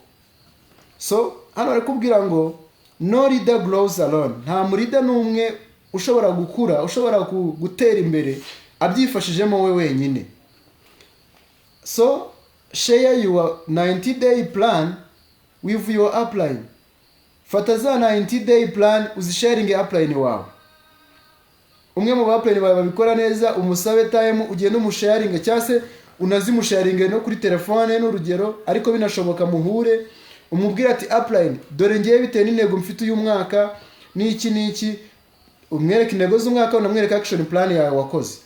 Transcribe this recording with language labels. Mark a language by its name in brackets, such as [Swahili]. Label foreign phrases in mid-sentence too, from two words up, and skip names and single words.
[Kinyarwanda] So hano bari kubwira ngo [English] no leader grows alone. [Kinyarwanda] Nta murida n'umwe ushobora gukura, ushobora gutera imbere abyifashijemo we wenyine. [English] So share your 90-day plan with your upline. [Kinyarwanda] Fata za [English] 90-day plan [Kinyarwanda] uzisharinge upline wawe. Umwe mu upline bawe babikora neza, umusabe time ugende umusharinge, cyase unazimusharinge no kuri telefone n'urugero, ariko binashoboka muhure umubwira ati upline dore ngiye bitewe n'intego mfite uyu mwaka n'iki, umwereke intego z'umwaka, unamwereka [English] action plan [Kinyarwanda] yawe wakoze.